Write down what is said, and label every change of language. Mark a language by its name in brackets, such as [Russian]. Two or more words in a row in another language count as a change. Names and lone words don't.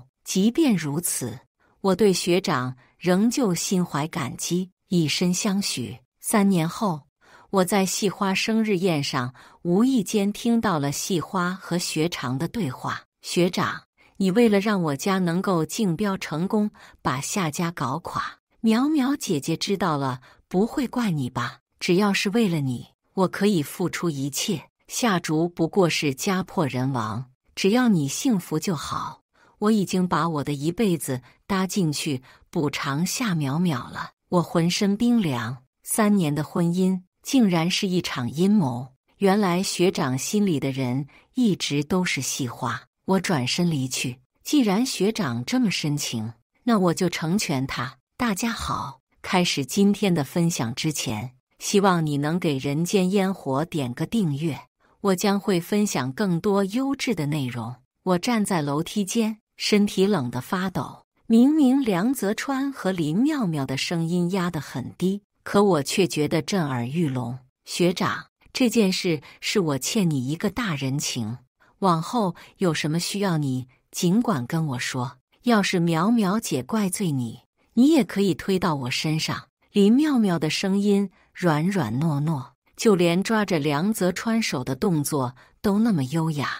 [Chinese] 即便如此，我對學長仍舊心懷感激，以身相許。3年後，我在細花生日宴上無意間聽到了細花和學長的對話：學長，你為了讓我家能夠競標成功，把夏家搞垮。淼淼姐姐知道了，不會怪你吧？只要是為了你，我可以付出一切。夏竹不過是家破人亡，只要你幸福就好。我已經把我的一輩子搭進去補償夏淼淼了。我渾身冰涼，3年的婚姻竟然是一場陰謀。原來學長心裡的人一直都是細花。我轉身離去。既然學長這麼深情，那我就成全他。大家好，開始今天的分享之前，希望你能給人間煙火點個訂閱，我將會分享更多優質的內容。我站在樓梯間，身體冷得發抖。明明梁澤川和林妙妙的聲音壓得很低，可我卻覺得震耳欲聾。學長，這件事是我欠你一個大人情，往後有什麼需要你儘管跟我說。要是淼淼姐怪罪你，你也可以推到我身上。林妙妙的聲音軟軟糯糯，就連抓着梁澤川手的動作都那麼優雅。